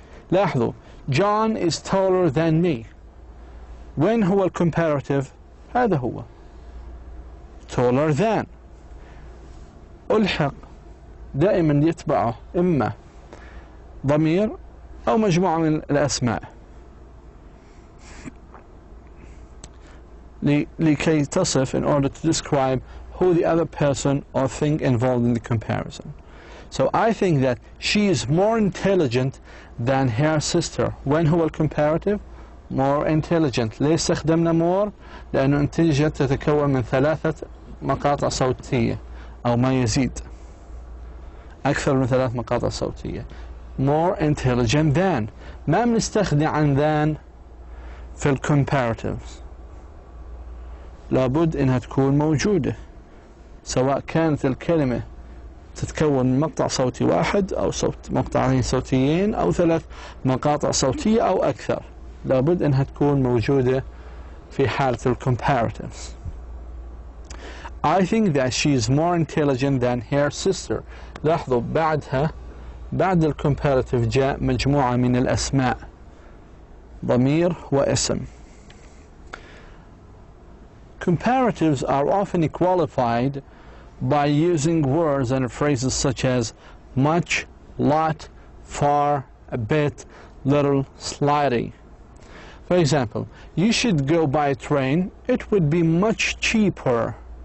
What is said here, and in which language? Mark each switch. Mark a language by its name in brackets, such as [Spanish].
[English] لاحظوا، John is taller than me. [Arabic] وين هو الكومباراتيف؟ هذا هو taller than. ألحق دائما يتبعه إما ضمير أو مجموعة من الأسماء لكي تصف in order to describe who the other person or thing involved in the comparison. [English] So I think that she is more intelligent than her sister. [Arabic] وين هو الكومباراتيف؟ more intelligent. ليش استخدمنا more؟ لأنه intelligent تتكون من 3 مقاطع صوتية أو ما يزيد، أكثر من 3 مقاطع صوتية. more intelligent than، ما بنستخدم عن than في الكومباراتيفز، لابد إنها تكون موجودة، سواء كانت الكلمة تتكون من مقطع صوتي واحد أو مقطعين صوتيين أو 3 مقاطع صوتية أو أكثر، لابد أنها تكون موجودة في حالة الcomparatives. [English] I think that she is more intelligent than her sister. [Arabic] لاحظوا بعدها بعد الcomparative جاء مجموعة من الأسماء، ضمير واسم. [English] Comparatives are often qualified by using words and phrases such as much, lot, far, a bit, little, slightly. For example, you should go by train. It would be much cheaper.